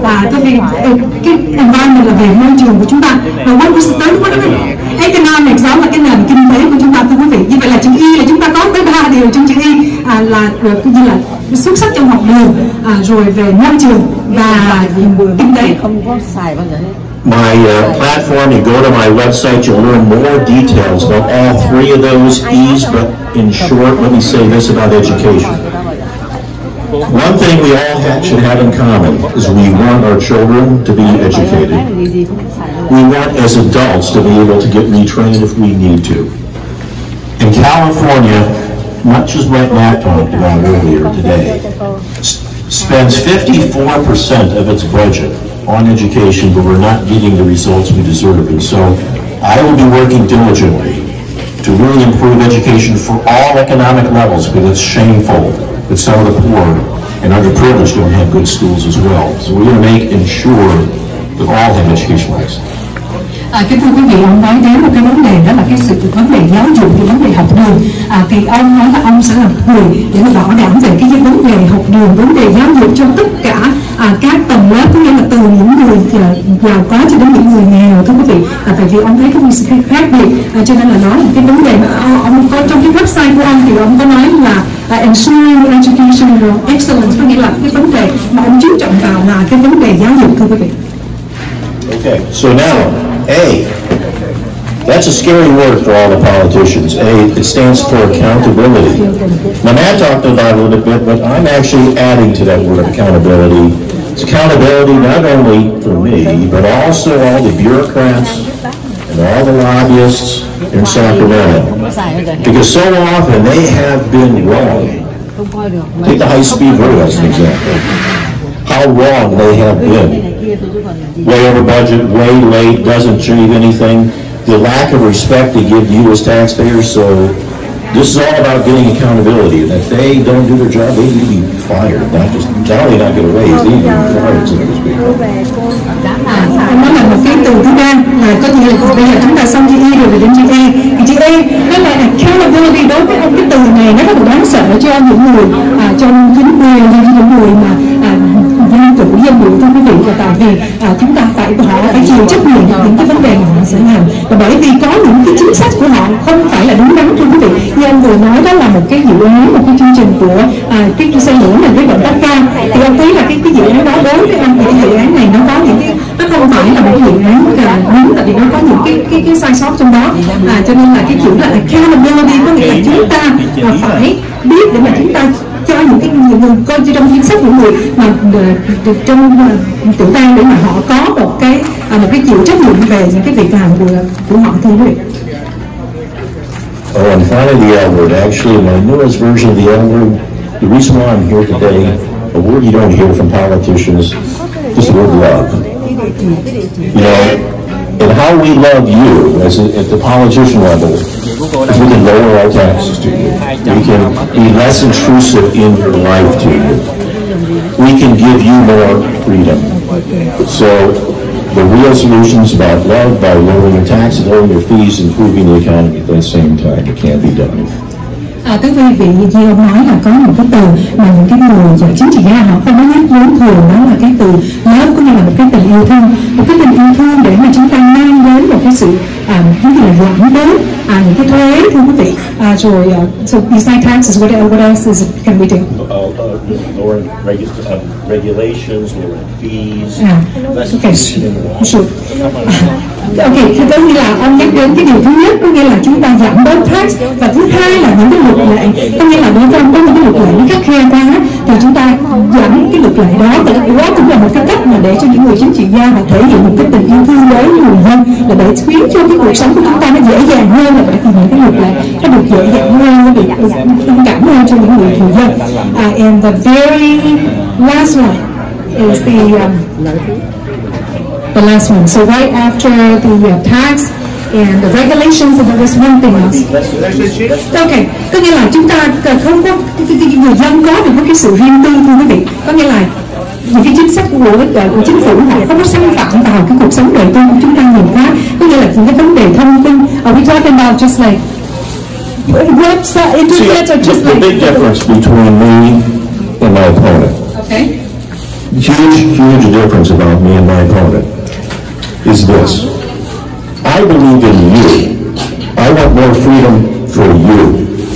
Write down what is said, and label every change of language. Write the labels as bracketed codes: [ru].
[vi] Tại vì cái environment là về môi trường của chúng ta. Và quay tới đó economics, đó là cái nền kinh tế của chúng ta, thưa quý vị. Như vậy là chữ E là chúng ta có tới 3 điều trong chữ E, là như là xuất sắc trong học đường, rồi về môi trường và kinh tế. [en] My platform, you go to my website, you'll learn more details about all three of those E's, but in short, let me say this about education. One thing we all should have in common is we want our children to be educated. We want, as adults, to be able to get retrained if we need to. In California, much as what Matt talked about earlier today, spends 54% of its budget on education, but we're not getting the results we deserve. And so I will be working diligently to really improve education for all economic levels, because it's shameful that some of the poor and underprivileged don't have good schools as well. So we're going to ensure that all have educational access. [vi] Kính thưa quý vị, ông nói đến một cái vấn đề, đó là cái vấn đề giáo dục, cái vấn đề học đường. Thì ông nói là ông sẽ là người để bảo đảm về cái vấn đề học đường, vấn đề giáo dục cho tất cả các tầng lớp, có nghĩa là từ những người giàu có cho đến những người nghèo, thưa quý vị. Tại vì ông thấy có một sự khác biệt, cho nên là nói là cái vấn đề mà ông có trong cái website của ông, thì ông có nói là [en] ensuring educational excellence, [vi] có nghĩa là cái vấn đề mà ông chú trọng vào là cái vấn đề giáo dục, thưa quý vị. [en] Okay, so now A. That's a scary word for all the politicians. A, it stands for accountability. Now, Matt talked about it a little bit, but I'm actually adding to that word accountability. It's accountability not only for me, but also all the bureaucrats and all the lobbyists in Sacramento. Because so often they have been wrong. Take the high-speed rail as an example. How wrong they have been. Way over budget, way late, doesn't achieve anything. The lack of respect they give you as taxpayers. So this is all about getting accountability. And if they don't do their job, they need to be fired. Not only not get a raise, they need to be fired, so to speak. [vi] Nó là một cái từ thứ ba, là có nghĩa là bây giờ chúng ta xong chữ E rồi đến chữ E. Thì chữ E nó là accountability. Đối với ông, cái từ này nó rất là đáng sợ cho những người trong chính quyền, những người mà dân chủ, dân biểu, thưa quý vị. Và tại vì chúng ta họ phải chịu trách nhiệm những cái vấn đề mà họ sẽ làm, và bởi vì có những cái chính sách của họ không phải là đúng đắn, thưa quý vị. Như ông vừa nói, đó là một cái dự án, một cái chương trình của cái xe lửa này với vận tốc cao, thì ông thấy là cái dự án đó đối với anh, thì cái dự án này nó có những cái, nó không phải là một cái dự án đúng, tại vì nó có những cái sai sót trong đó. Cho nên là cái chữ là accountability, có nghĩa là chúng ta phải biết để mà chúng ta cho những người coi trong chính sách của người mà trong tiểu bang, để mà họ có một cái chịu trách nhiệm về những cái việc làm của họ, thưa quý vị. [en] Oh, and finally the L word. Actually, my newest version of the L word, the reason why I'm here today, a word you don't hear from politicians, is the word love. You know, and how we love you at the politician level is we can lower our taxes to you. We can be less intrusive in your life to you. We can give you more freedom. So the real solution is about love by lowering your taxes, lowering your fees, improving the economy at the same time. It can be done. [vi] Quý vị như ông nói là có một cái từ mà những cái người chính trị gia họ không có nhắc đến thường, đó là cái từ love, có nghĩa là một cái tình yêu thương, một cái tình yêu thương để mà chúng ta mang đến một cái sự cái gì là giảm bớt những cái thuế, thưa quý vị. [en] Rồi so besides taxes, what else is it can we do? Lowering regulations, lowering fees. Okay, sure. [vi] Ok, thì có nghĩa là ông nhắc đến cái điều thứ nhất, có nghĩa là chúng ta giảm bớt tax, và thứ hai là những cái luật lệ, có nghĩa là đối với ông có những cái luật lệ nó khắt khe quá thì chúng ta giảm cái luật lệ đó, và đó cũng là một cái cách mà để cho những người chính trị gia họ thể hiện một cái tình yêu thương đối với người dân, là để khuyến cho cái cuộc sống của chúng ta nó dễ dàng hơn, là bởi vì những cái luật lệ nó được dễ dàng hơn, nó được thông cảm hơn cho những người dân. [en] And the very last one is the last one. So right after the tax and the regulations, and there was one thing else. [vi] Okay, có nghĩa là chúng ta không có người dân có được cái sự riêng tư, thưa quý vị. Có nghĩa là những cái chính sách của chính phủ họ không có xâm phạm vào cái cuộc sống đời tư của chúng ta nhiều quá. Có nghĩa là những cái vấn đề thông tin. [en] Are we talking about just like website, internet, or just like? The big difference between me and my opponent. Okay. Huge difference about me and my opponent is this. I believe in you. I want more freedom for you.